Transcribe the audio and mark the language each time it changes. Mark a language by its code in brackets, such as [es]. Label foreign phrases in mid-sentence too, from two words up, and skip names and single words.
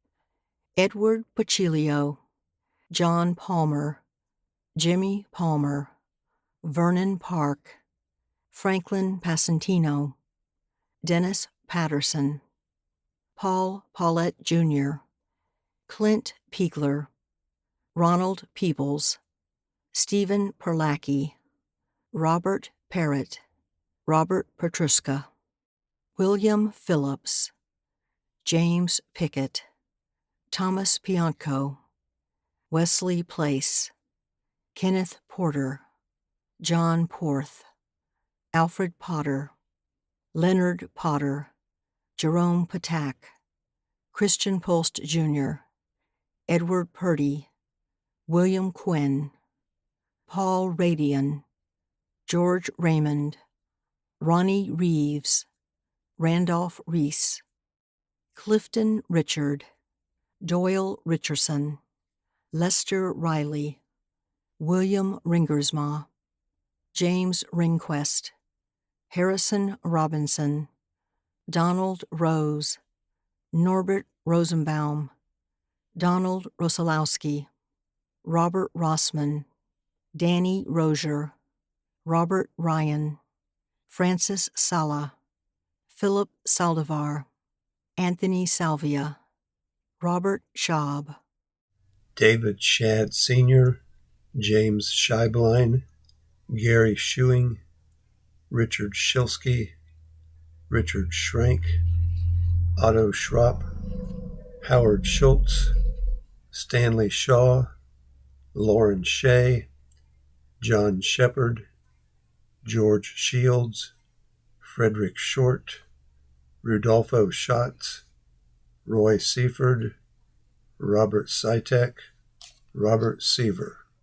[en] Edward Pacilio, John Palmer, Jimmy Palmer, Vernon Park, Franklin Passantino, Dennis Patterson, Paul Paulette Jr., Clint Piegler, Ronald Peebles, Stephen Perlacki, Robert Parrott, Robert Petruska, William Phillips, James Pickett, Thomas Pianco, Wesley Place, Kenneth Porter, John Porth, Alfred Potter, Leonard Potter, Jerome Patak, Christian Post Jr., Edward Purdy, William Quinn, Paul Radian, George Raymond, Ronnie Reeves, Randolph Reese, Clifton Richard, Doyle Richardson, Lester Riley, William Ringersma, James Ringquest, Harrison Robinson, Donald Rose, Norbert Rosenbaum, Donald Rosalowski, Robert Rossman, Danny Rozier, Robert Ryan, Francis Sala, Philip Saldivar, Anthony Salvia, Robert Schaub, David Shadd Sr., James Scheiblein, Gary Schuing, Richard Shilsky, Richard Schrank, Otto Schropp, Howard Schultz, Stanley Shaw, Lauren Shea, John Shepard, George Shields, Frederick Short, Rudolfo Schatz, Roy Seaford, Robert Sitek, Robert Seaver,